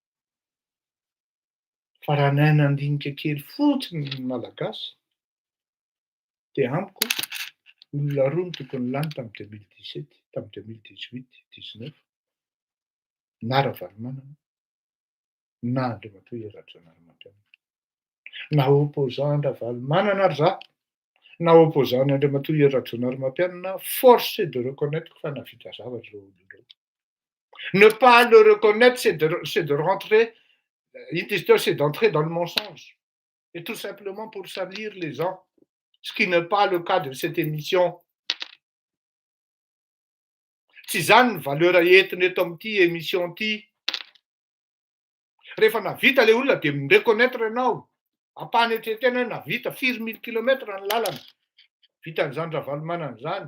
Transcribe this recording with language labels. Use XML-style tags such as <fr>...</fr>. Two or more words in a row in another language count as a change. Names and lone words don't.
<mg>Fa raha nay nandinika kely fotsiny ny malagasy, dia amiko olona roa no tokony lany tamin'ny 2017, tamin'ny 2018-19, na Ravalomanana, na Andriamatoa Rajaonarimampianina. Na opposant Ravalomanana ary za, na opposant Andriamatoa Rajaonarimampianina,</mg> <fr>force est de reconnaître</fr> <mg>fa navita zavatra ireo olona ireo.</mg> <fr>Ne pas le reconnaître, c'est de rentrer, c'est d'entrer dans le mensonge. Et tout simplement pour salir les gens. Ce qui n'est pas le cas de cette émission.</fr> <mg>Tsy zany ny valeur entiny eto amin'ity émission ity. Rehefa navita le olona dia mireconnaître ianao. Ampahany etretena hoe navita 4000 km ny lalana. Vitan'izany Ravalomanana izany.</mg>